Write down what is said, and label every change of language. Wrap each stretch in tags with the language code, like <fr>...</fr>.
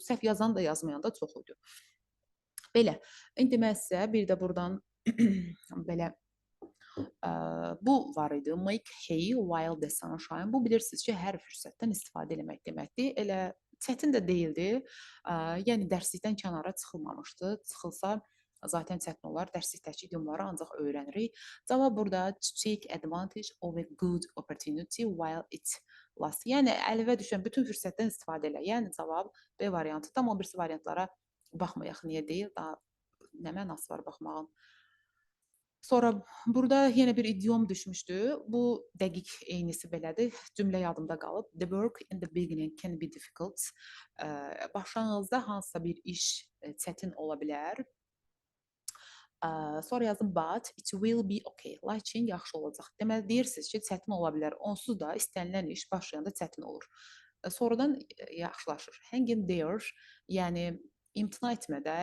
<az>Səhv yazan da yazmayan da çox idi. Belə. İndi mən sizə bir də burdan belə bu var idi.</az> <en>Make hay while the sun shine.</en> <az>Bu bilirsiniz ki, hər fürsətdən istifadə etmək deməkdir. Elə çətin də deyildi. Yəni dərslikdən kənara çıxılmamışdı. Çıxılsa zaten çətin olar. Dərslikdəki idiomaları ancaq öyrənirik. Cavab burada</az> <en>to take advantage of a good opportunity while it lasts.</en> <az>Yəni əlivə düşən bütün fürsətdən istifadə elə. Yəni cavab B variantı. Tam o birisi variantlara baxmayaq. Niyə deyil? Daha nə mənası var baxmağın? Sonra burada yenə bir idiom düşmüşdü. Bu dəqiq eynisi belədir. Cümlə yadımda qalıb.</az> <en>The work in the beginning can be difficult.</en> <az>Başlanğıcda hansısa bir iş çətin ola bilər. Sonra yazdım</az> <en>but it will be okay.</en> <az>Lakin yaxşı olacaq. Deməli deyirsiniz ki, çətin ola bilər. Onsuz da istənilən iş başlayanda çətin olur. Sonradan yaxşılaşır.</az> <en>Hang in there,</en> <az>yəni imtina etmə də.</az>